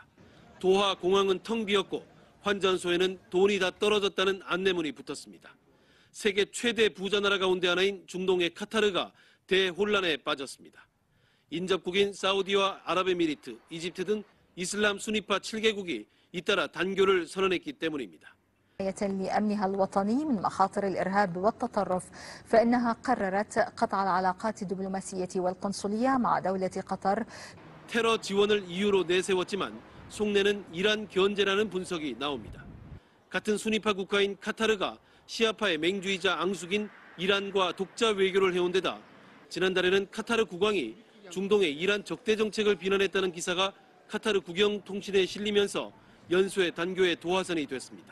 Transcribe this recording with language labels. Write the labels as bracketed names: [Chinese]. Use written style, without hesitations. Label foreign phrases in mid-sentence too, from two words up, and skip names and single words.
[Korean] 도하 공항은 텅 비었고 환전소에는 돈이 다 떨어졌다는 안내문이 붙었습니다. 세계 최대 부자 나라 가운데 하나인 중동의 카타르가 대혼란에 빠졌습니다. 인접국인 사우디와 아랍에미리트, 이집트 등 이슬람 순위파 7개국이 잇따라 단교를 선언했기 때문입니다. [Arabic] لأمنها الوطني من مخاطر الإرهاب والتطرف فإنها قررت قطع العلاقات الدبلوماسية والقنصلية مع دولة قطر. [Korean] 테러 지원을 이유로 내세웠지만 속내는 이란 견제라는 분석이 나옵니다. 같은 순위파 국가인 카타르가 시아파의 맹주이자 앙숙인 이란과 독자 외교를 해온 데다 지난달에는 카타르 국왕이 중동의 이란 적대 정책을 비난했다는 기사가 카타르 국영통신에 실리면서 연소의 단교의 도화선이 됐습니다.